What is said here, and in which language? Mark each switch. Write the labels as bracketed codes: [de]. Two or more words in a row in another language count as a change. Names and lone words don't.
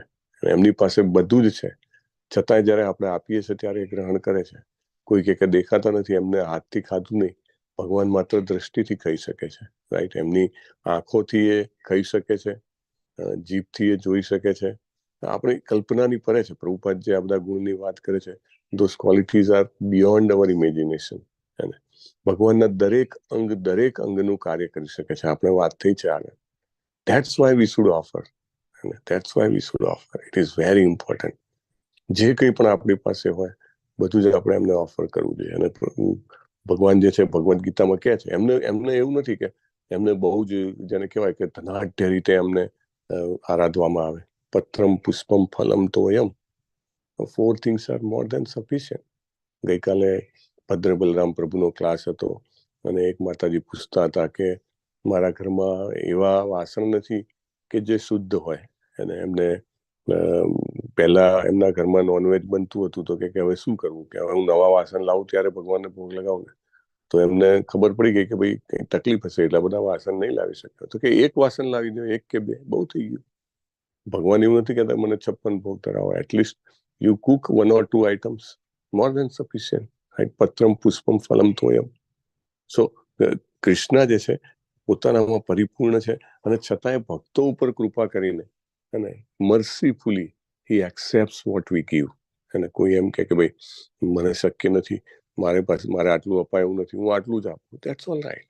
[gu] એમની પાસે બધું જ છે, છતાંય જ્યારે આપણે આપીએ છીએ ત્યારે એ ગ્રહણ કરે છે. કોઈ કે દેખાતા નથી, એમને હાથથી ખાધું નહીં, ભગવાન માત્ર દ્રષ્ટિથી ખાઈ શકે છે, રાઈટ? એમની આંખોથી એ ખાઈ શકે છે, જીભથી એ જોઈ શકે છે. આપણી કલ્પનાની પરે છે. પ્રભુપાદ જે આ બધા ગુણની વાત કરે છે, [en] those qualities are beyond our imagination. [gu] ભગવાનના દરેક અંગનું કાર્ય કરી શકે છે. આપણે વાત થઈ છે આગળ. [en] That's why we should offer. That's why we should offer. It is very important. [gu] જે કંઈ પણ આપણી પાસે હોય બધું જ આપણે એમને ઓફર કરવું જોઈએ. અને ભગવાન જે છે ભગવદ્ ગીતામાં કહે છે, એમને એવું નથી કે એમને બહુ જ જેને કહેવાય કે ધનાઢ્ય રીતે એમને આરાધવામાં આવે. [sa] पत्रं पुष्पं फलं तोयं, [en] 4 things are more than sufficient. [gu] ગઈકાલે ભદ્ર બલરામ પ્રભુનો ક્લાસ હતો, અને એક માતાજી પૂછતા હતા કે મારા ઘરમાં એવા વાસણ નથી કે જે શુદ્ધ હોય, અને એમને પહેલા એમના ઘરમાં નોનવેજ બનતું હતું, તો કે હવે શું કરવું, કે હવે હું નવા વાસણ લાવું ત્યારે ભગવાનને ભોગ લગાવું ને? તો એમને ખબર પડી ગઈ કે ભાઈ કંઈ તકલીફ હશે, એટલા બધા વાસણ નહીં લાવી શકે. તો કે 1 વાસણ લાવી દો, 1 કે 2 બહુ થઈ ગયું. ભગવાન એવું નથી કહેતા મને 56 ભોગ ધરાવો. [en] એટલીસ્ટ you cook 1 or 2 items, more than sufficient, right? [sa] पत्रं पुष्पं फलं तोयं. [gu] સો કૃષ્ણ જે છે પોતાનામાં પરિપૂર્ણ છે, અને છતાંય ભક્તો ઉપર કૃપા કરીને અને [en] mercifully he accepts what we give. [gu] અને કોઈ એમ કે ભાઈ મને શક્ય નથી, મારે આટલું અપાય એવું નથી, હું આટલું જ આપું, [en] that's all right.